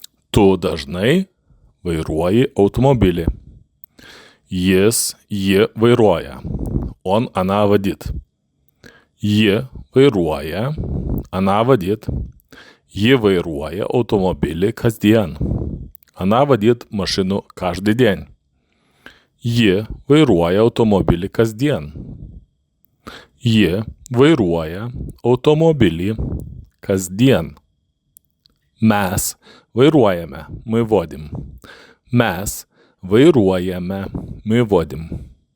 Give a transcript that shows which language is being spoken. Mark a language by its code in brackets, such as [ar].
[lt] Tu dažnai vairuoji automobilį. Jis, ji vairuoja. [ru] Он, она водит. [lt] Ji vairuoja. [ru] Она водит. [lt] Ji vairuoja automobilį kasdien. [ru] Она водит машину каждый день. [lt] Ji vairuoja automobilį kasdien. Ji vairuoja automobilį kasdien. Mes vairuojame, [ru] мы водим. [lt] Mes vairuojame, мы водим.